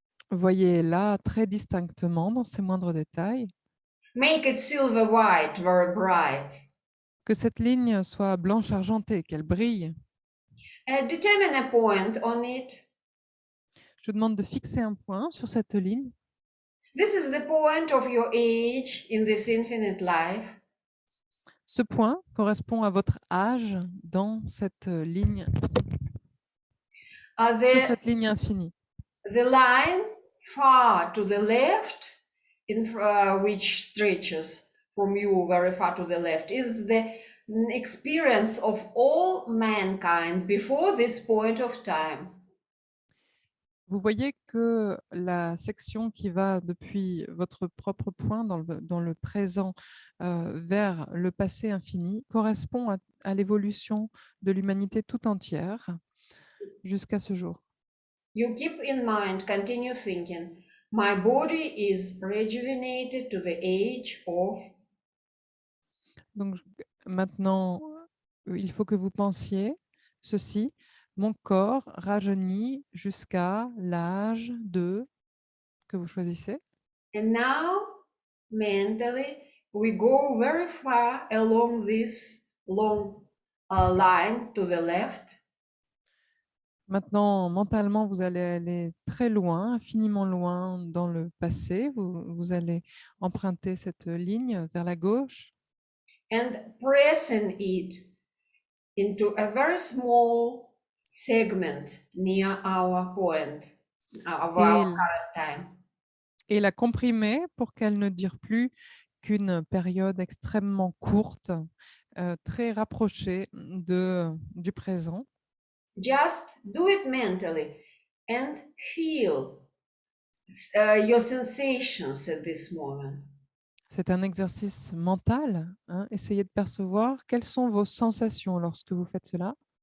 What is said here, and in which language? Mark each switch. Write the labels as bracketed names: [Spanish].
[French] Voyez là très distinctement dans ses moindres détails. [English] Make it silver white, very bright. [French] Que cette ligne soit blanche argentée, qu'elle brille. [English] Determine a point on it. [French] Je vous demande de fixer un point sur cette ligne. [English] This is the point of your age in this infinite life. [French] Ce point correspond à votre âge dans cette ligne, sur cette ligne infinie. [English] The line far to the left, which stretches from you very far to the left, is the experience of all mankind before this point of time. [French] Vous voyez que la section qui va depuis votre propre point dans le présent vers le passé infini correspond à l'évolution de l'humanité tout entière jusqu'à ce jour. [English] You keep in mind, continue thinking, my body is rejuvenated to the age of. [French] Donc maintenant, il faut que vous pensiez ceci. Mon corps rajeunit jusqu'à l'âge de que vous choisissez. [English] And now, mentally, we go very far along this long line to the left. [French] Maintenant, mentalement, vous allez aller très loin, infiniment loin dans le passé. Vous allez emprunter cette ligne vers la gauche. [English] And pressing it into a very small segment near our point, of our current time. [French] Et la comprimer pour qu'elle ne dure plus qu'une période extrêmement courte, très rapprochée du présent. [English] Just do it mentally and feel your sensations at this moment. [French] C'est un exercice mental, hein. Essayez de percevoir quelles sont vos sensations lorsque vous faites cela.